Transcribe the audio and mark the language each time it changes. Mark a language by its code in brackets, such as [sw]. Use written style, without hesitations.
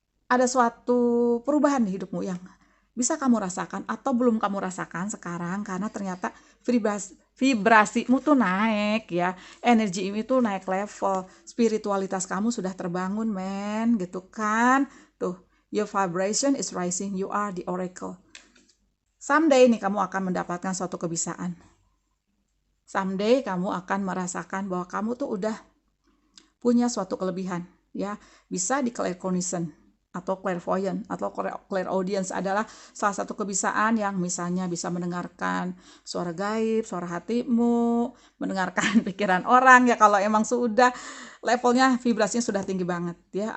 [id] Ada suatu perubahan di hidupmu yang bisa kamu rasakan atau belum kamu rasakan sekarang, karena ternyata vibrasimu tuh naik ya, energi ini tuh naik level, spiritualitas kamu sudah terbangun men, gitu kan. [en] Tuh, your vibration is rising, you are the oracle. [id] Someday nih kamu akan mendapatkan suatu kebisaan. Someday kamu akan merasakan bahwa kamu tuh udah punya suatu kelebihan ya, bisa di claircognizance atau clairvoyant atau clairaudience adalah salah satu kebisaan yang misalnya bisa mendengarkan suara gaib, suara hatimu, mendengarkan pikiran orang ya kalau emang sudah levelnya vibrasinya sudah tinggi banget ya.